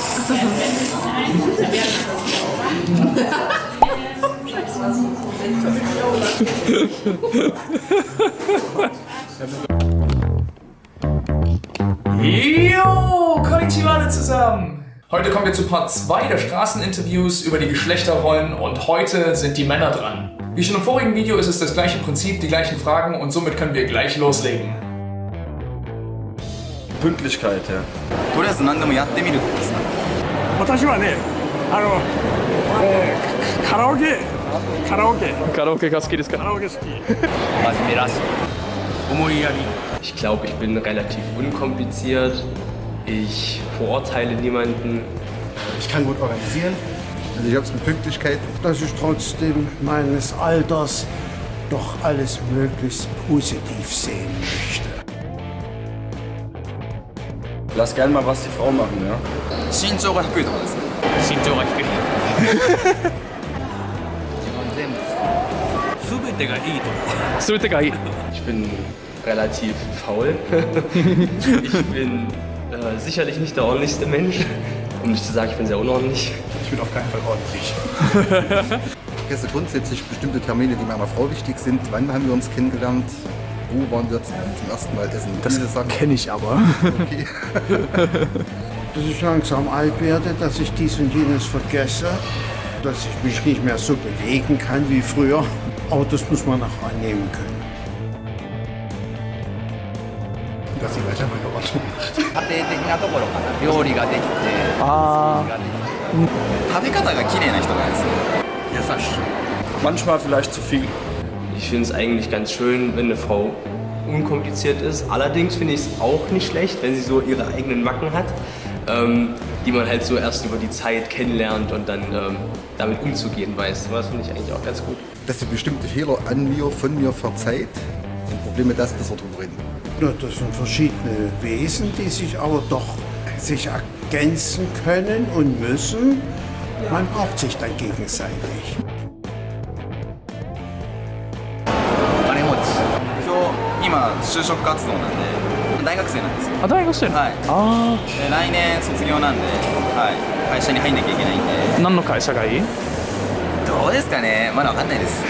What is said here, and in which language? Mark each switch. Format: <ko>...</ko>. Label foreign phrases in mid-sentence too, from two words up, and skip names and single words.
<de>Jo, konnichiwa alle zusammen! Heute kommen wir zu Part 2 der Straßeninterviews über die Geschlechterrollen und heute sind die Männer dran. Wie schon im vorigen Video ist es das gleiche Prinzip, die gleichen Fragen und somit können wir gleich loslegen. Pünktlichkeit, ja.</de> <ja>とりあえず何でもやってみるってさ。私はね、カラオケが好きですか？好き。真面目らしい。思いやり。</ja> <de>Ich glaube, ich bin relativ unkompliziert. Ich verurteile niemanden. Ich kann gut organisieren. Also ich hab's mit Pünktlichkeit. Dass ich trotzdem meines Alters doch alles möglichst positiv sehen möchte. Lass gern mal was die Frau machen, ja.</de> <ja>身長が低いところです。身長が低い。全てがいいとこ。全てがいい。</ja> <de>Ich bin relativ faul. Ich bin sicherlich nicht der ordentlichste Mensch. Um nicht zu sagen, ich bin sehr unordentlich. Ich bin auf keinen Fall ordentlich. Ich vergesse grundsätzlich bestimmte Termine, die meiner Frau wichtig sind. Wann haben wir uns kennengelernt? Wo waren wir zum ersten Mal essen? Das kenne ich aber. Okay. Dass ich langsam alt werde, dass ich dies und jenes vergesse, dass ich mich nicht mehr so bewegen kann wie früher. Aber das muss man auch annehmen können. Dass sie weiter meine Ordnung macht.</de> <ja>家庭的なところかな。料理ができて、食べ方が綺麗な人がですね。優しい。</ja> <de>Manchmal vielleicht zu viel. Ich finde es eigentlich ganz schön, wenn eine Frau unkompliziert ist. Allerdings finde ich es auch nicht schlecht, wenn sie so ihre eigenen Macken hat, die man halt so erst über die Zeit kennenlernt und dann damit umzugehen weiß. Das finde ich eigentlich auch ganz gut. Dass sie bestimmte Fehler an mir, von mir verzeiht. Ein Problem mit das, dass wir drüber reden. Ja, das sind verschiedene Wesen, die sich aber doch sich ergänzen können und müssen. Man braucht sich dann gegenseitig.</de> <ja>金持ち。今就職活動なんで大学生なんですよ。あ、大学生？はい。で来年卒業なんで、はい、会社に入んなきゃいけないんで。何の会社がいい？どうですかね。まだわかんないです。</ja>